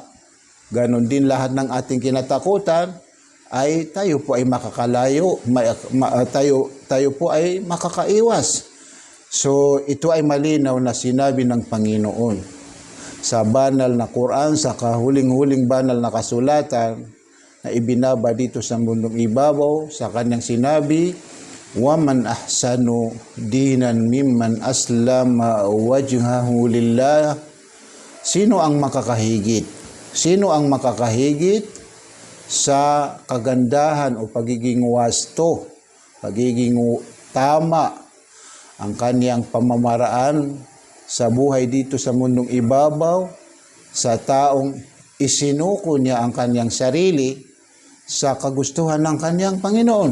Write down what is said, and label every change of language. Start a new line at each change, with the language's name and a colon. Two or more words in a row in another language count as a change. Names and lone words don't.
Filipino: Ganon din lahat ng ating kinatakutan ay tayo po ay makakalayo, tayo po ay makakaiwas. So ito ay malinaw na sinabi ng Panginoon sa banal na Quran, sa kahuling-huling banal na kasulatan na ibinaba dito sa mundong ibabaw, sa kanyang sinabi,
Arabic: "ومن أحسن دينا ممن أسلم وجهه لله."
Filipino: Sino ang makakahigit? Sino ang makakahigit sa kagandahan o pagiging wasto, pagiging tama ang kaniyang pamamaraan sa buhay dito sa mundong ibabaw, sa taong isinuko niya ang kaniyang sarili sa kagustuhan ng kaniyang Panginoon.